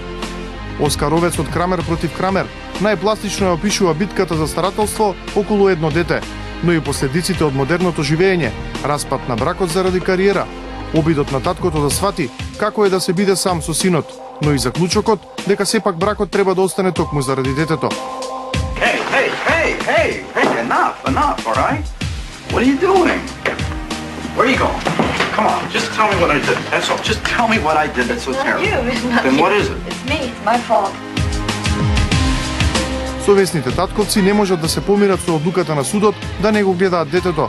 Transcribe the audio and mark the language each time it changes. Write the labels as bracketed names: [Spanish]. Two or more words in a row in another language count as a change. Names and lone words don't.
[Macedonian] Оскаровецот Крамер против Крамер најпластично ја опишува битката за старателство околу едно дете, но и последиците од модерното живење, распад на бракот заради кариера, обидот на таткото да свати како е да се биде сам со синот, но и заклучокот дека сепак бракот треба да остане токму заради детето. [English] Hey, enough, all right? What are you doing? Where are you going? Come on, just tell me what I did. That's all. Just tell me what I did that's so terrible. Then what is it? It's me, it's my fault. [Macedonian] Совесните татковци не можат да се помират со одлуката на судот да не го гледаат детето.